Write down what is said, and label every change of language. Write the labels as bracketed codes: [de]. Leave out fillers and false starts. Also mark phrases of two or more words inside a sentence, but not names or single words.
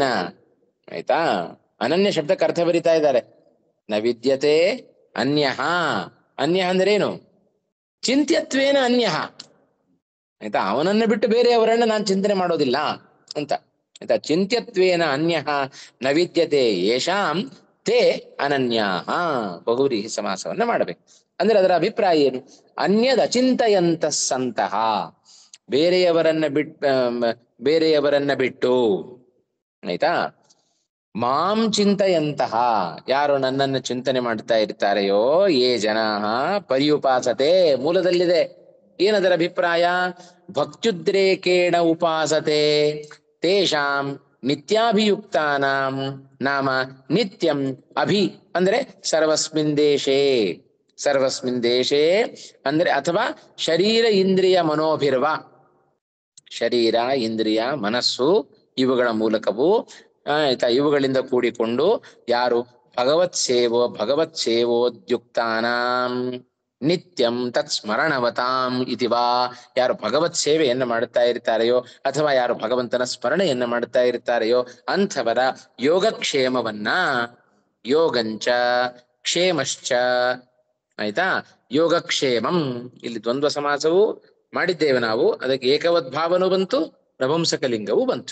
[kn] ಆಯ್ತಾ, ಅನನ್ಯ ಶಬ್ದಕ್ಕೆ ಅರ್ಥ ಬರಿತಾ ಇದ್ದಾರೆ. [sa] ನ ವಿದ್ಯತೆ ಅನ್ಯಃ, [kn] ಅನ್ಯ ಅಂದ್ರೆ ಏನು? [sa] ಚಿಂತ್ಯತ್ವೇನ ಅನ್ಯಃ. [kn] ಆಯ್ತಾ, ಅವನನ್ನ ಬಿಟ್ಟು ಬೇರೆಯವರನ್ನ ನಾನು ಚಿಂತನೆ ಮಾಡೋದಿಲ್ಲ ಅಂತ. [sa] ಆಯ್ತಾ, ಚಿಂತ್ಯತ್ವೇನ ಅನ್ಯಃ ನ ವಿದ್ಯತೆ ಯೇಷಾಂ ತೇ ಅನನ್ಯಾಃ. [kn] ಬಹುವ್ರೀಹಿ ಸಮಾಸವನ್ನ ಮಾಡಬೇಕು. ಅಂದ್ರೆ ಅದರ ಅಭಿಪ್ರಾಯ ಏನು? [sa] ಅನ್ಯದ ಅಚಿಂತಯಂತ ಸಂತಹ, [kn] ಬೇರೆಯವರನ್ನ ಬಿಟ್ಟು ಆಯ್ತಾ, [sa] ಮಾಂ ಚಿಂತಯಂತಹ, [kn] ಯಾರು ನನ್ನನ್ನು ಚಿಂತನೆ ಮಾಡ್ತಾ ಇರ್ತಾರೆಯೋ, [sa] ಯೇ ಜನಾಃ ಪರ್ಯುಪಾಸತೆ, [kn] ಮೂಲದಲ್ಲಿದೆ. ಏನದರ ಅಭಿಪ್ರಾಯ? [sa] ಭಕ್ತ್ಯುದ್ರೇಕೇಣ ಉಪಾಸತೆ ತೇಷಾಂ ನಿತ್ಯಾಭಿಯುಕ್ತಾನಾಂ ನಾಮ ನಿತ್ಯಂ ಅಭಿ ಅಂದ್ರೆ ಸರ್ವಸ್ಮಿನ್ ದೇಶೇ. ಸರ್ವಸ್ಮಿನ್ ದೇಶೇ [kn] ಅಂದ್ರೆ ಅಥವಾ [sa] ಶರೀರ ಇಂದ್ರಿಯ ಮನೋಭಿರ್ವ, [kn] ಶರೀರ ಇಂದ್ರಿಯ ಮನಸ್ಸು ಇವುಗಳ ಮೂಲಕವೂ ಆಯ್ತಾ, ಇವುಗಳಿಂದ ಕೂಡಿಕೊಂಡು ಯಾರು [sa] ಭಗವತ್ ಸೇವೋದ್ಯುಕ್ತಾನಾಂ ನಿತ್ಯಂ ತತ್ ಸ್ಮರಣವತಾಂ ಇತಿವಾ, [kn] ಯಾರು ಭಗವತ್ ಸೇವೆಯನ್ನು ಮಾಡುತ್ತಾ ಇರ್ತಾರೆಯೋ ಅಥವಾ ಯಾರು ಭಗವಂತನ ಸ್ಮರಣೆಯನ್ನ ಮಾಡುತ್ತಾ ಇರ್ತಾರೆಯೋ ಅಂಥವರ ಯೋಗಕ್ಷೇಮವನ್ನ, [sa] ಯೋಗಂಚ ಕ್ಷೇಮಶ್ಚ, [kn] ಆಯ್ತಾ, ಯೋಗಕ್ಷೇಮಂ, ಇಲ್ಲಿ ದ್ವಂದ್ವ ಸಮಾಸವು ಮಾಡಿದ್ದೇವೆ ನಾವು, ಅದಕ್ಕೆ ಏಕವದ್ಭಾವನೂ ಬಂತು, ನಪುಂಸಕಲಿಂಗವೂ ಬಂತು.